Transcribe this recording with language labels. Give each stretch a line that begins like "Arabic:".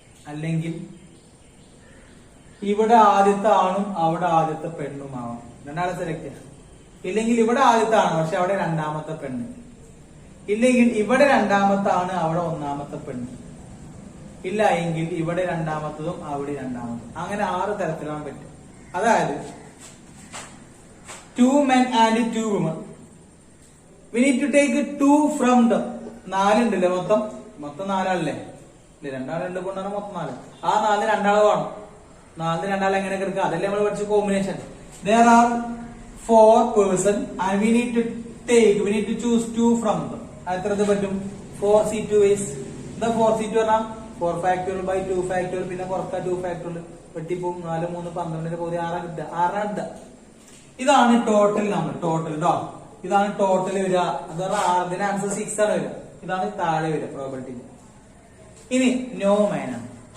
Malayalam: അല്ലെങ്കിൽ ഇവിടെ ആദ്യത്തെ ആണും അവിടെ ആദ്യത്തെ പെണ്ണുമാവാം. 2 ആളെ സെലക്ട് ചെയ്യാം. ഇല്ലെങ്കിൽ ഇവിടെ ആദ്യത്തെ ആണ് പക്ഷെ അവിടെ 2ാമത്തെ പെണ്ണ്. ഇല്ലെങ്കിൽ ഇവിടെ 2ാമത്തെ ആണ് അവിടെ 1ാമത്തെ പെണ്ണ്. ഇല്ല എങ്കിൽ ഇവിടെ 2ാമത്തതും അവിടെ 2ാമത്തതും. അങ്ങനെ 6 തരത്തിലാണ് പറ്റും. അതായത്
English: 2 men and 2 women. We need to take 2 from them.
Malayalam: 4 ഉണ്ടല്ലേ മൊത്തം 4 ആളല്ലേ? 2 ആൾ 2 പെണ്ണാണ് മൊത്തം 4. ആ 4 2 ആൾ വേണം. 4 2 ആൾ എങ്ങനെ എടുക്കുക? അതല്ലേ നമ്മൾ പഠിച്ച combination.
English: There are 4 persons and we need to choose 2 from them.
Malayalam: എത്രത് പറ്റും? 4c2 ways. എന്താ 4c2 പറഞ്ഞാൽ
English: 4 factorial by 2 factorial,
Malayalam: പിന്നെ കുറക്ക 2 factorial, വെട്ടിപ്പോവും. 4 3 12 പോയി 6 കിട്ടുക. 6 ഇതാണ് ടോട്ടൽ നമ്പർ. ടോട്ടൽ കേട്ടോ, ഇതാണ് ടോട്ടൽ വരിക. അത് പറഞ്ഞാൽ ഇതിന്റെ ആൻസർ 6 ആണ് വരിക. ഇതാണ് താഴെ വരിക പ്രോബിലിറ്റി. ഇനി
English: no man
Malayalam: ആണ്.